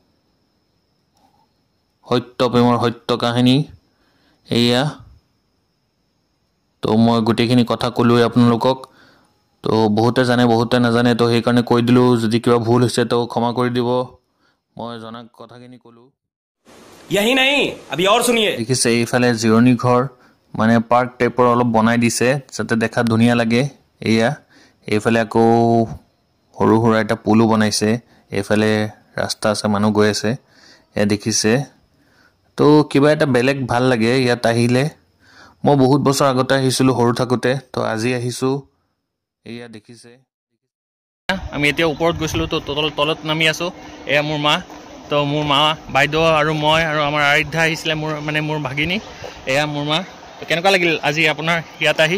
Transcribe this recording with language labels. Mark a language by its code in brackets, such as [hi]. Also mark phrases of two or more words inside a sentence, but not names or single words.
[as] সত্যপ্ৰেমৰ সত্য কাহিনী তো মই গোটেইখিনি কথা ক'লোৱে আপোনালোকক তো বহুতে জানে বহুতে নাজানে তো সেইকাৰণে কৈ দিলোঁ যদি কিবা ভুল হৈছে তো ক্ষমা কৰি দিব মই জনা কথাখিনি ক'লোঁ [hi] यही नहीं अभी और सुनिए [as] দেখিছে এইফালে জিৰণি ঘৰ মানে পাৰ্ক টাইপৰ অলপ বনাই দিছে যাতে দেখাত ধুনীয়া লাগে এইফালে আকৌ সৰু সৰু এটা পুলো বনাইছে এইফালে ৰাস্তা আছে মানুহ গৈ আছে দেখিছে তো কিবা এটা বেলেগ ভাল লাগে ইয়াত আহিলে মই বহুত বছৰ আগতে আহিছিলোঁ সৰু থাকোঁতে তো আজি আহিছোঁ দেখিছে আমি এতিয়া ওপৰত গৈছিলোঁ তো তলত নামি আছোঁ মোৰ মা তো মোৰ মা বাইদেউ আৰু মই আৰু আমাৰ আৰাধ্যা আহিছিলে মোৰ ভাগিনী মোৰ মা কেনেকুৱা লাগিল আজি আপোনাৰ ইয়াত আহি